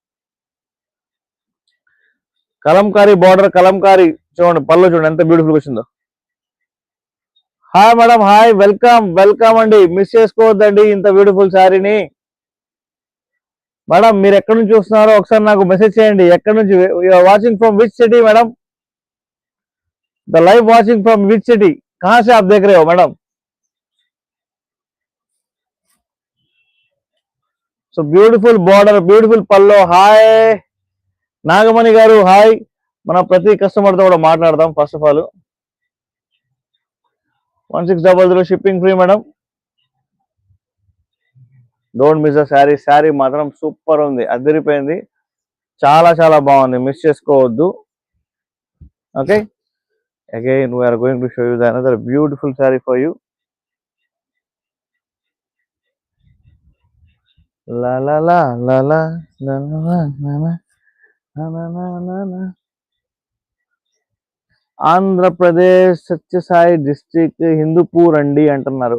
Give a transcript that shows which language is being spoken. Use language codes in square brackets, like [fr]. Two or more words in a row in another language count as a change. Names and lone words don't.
[te] కలంకారీ బార్డర్, కలంకారీ చూడండి, పళ్ళు చూడండి ఎంత బ్యూటిఫుల్ వచ్చిందో. [en] hi madam, hi, welcome అండి. [te] మిస్ చేసుకోవద్దండి ఇంత బ్యూటిఫుల్ శారీని. మేడం మీరు ఎక్కడి నుంచి చూస్తున్నారో ఒకసారి నాకు మెసేజ్ చేయండి. ఎక్కడి నుంచి [en] watching from which city madam? the live watching from which city? [hi] कहां से आप देख रहे हो मैडम? [en] so beautiful border, beautiful pallu. [te] హాయ్ నాగమణి గారు, హాయ్. మన ప్రతి కస్టమర్ తో కూడా మాట్లాడదాం. [en] first of all [te] 1600 [en] shipping free [te] మేడం. [en] don't miss the saree [te] మాత్రం సూపర్ ఉంది, అదిరిపోయింది, చాలా బాగుంది. మిస్ చేసుకోవద్దు. ఓకే, [en] again we're going to show you the another beautiful saree for you. లా లా లా లా లా లా లా లా. [te] ఆంధ్రప్రదేశ్ సత్యసాయి డిస్ట్రిక్ట్ హిందూపూర్ అండి అంటున్నారు.